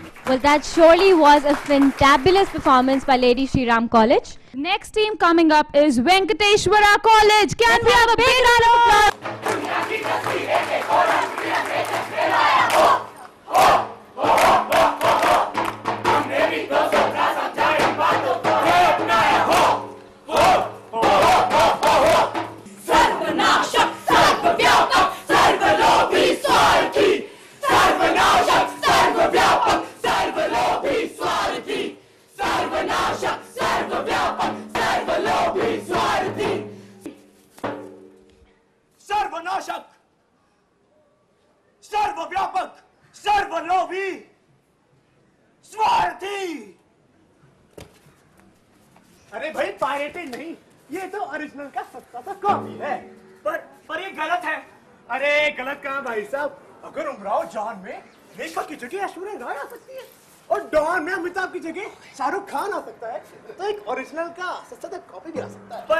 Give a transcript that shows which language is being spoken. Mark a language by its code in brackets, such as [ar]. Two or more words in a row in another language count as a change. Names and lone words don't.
[en] Well, that surely was a fantabulous performance by Lady Shri Ram College. Next team coming up is Venkateshwara College. Can we have a big round of applause? [hi] सर्वनाशक सर्वव्यापक सर्वलोभी स्वार्थी सर्वनाशक सर्वव्यापक सर्वलोभी स्वार्थी सर्वनाशक सर्वव्यापक सर्वलोभी स्वार्थी सर्वनाशक सर्वव्यापक सर्वलोभी स्वार्थी। अरे भाई पायरेटेड नहीं, ये तो ओरिजिनल का सस्ता सा कॉपी है। पर ये गलत है। अरे गलत कहाँ भाई साहब, अगर उमराव जॉन में रेखा की जगह ऐश्वर्या राय आ सकती है और डॉन में अमिताभ की जगह शाहरुख खान आ सकता है, तो एक ओरिजिनल का सस्ता सा कॉपी भी आ सकता है।